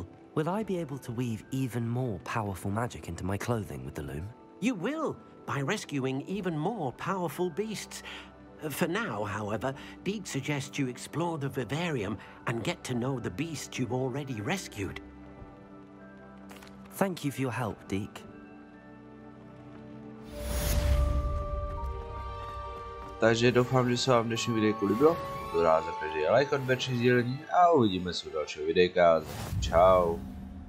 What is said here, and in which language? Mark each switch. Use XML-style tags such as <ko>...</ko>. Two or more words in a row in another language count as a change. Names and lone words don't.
<en>Will I be able to weave even more powerful magic into my clothing with the loom? You will, by rescuing even more powerful beasts. For now, however, Deke suggests you explore the vivarium and get to know the beasts you've already rescued. Thank you for your help, Deke.</en> <cs>Takže doufám, že se vám dnešní videjko líbilo. Budu rád za každý like, odběr, sdílení a uvidíme se u dalšího videjka. Čau.</cs>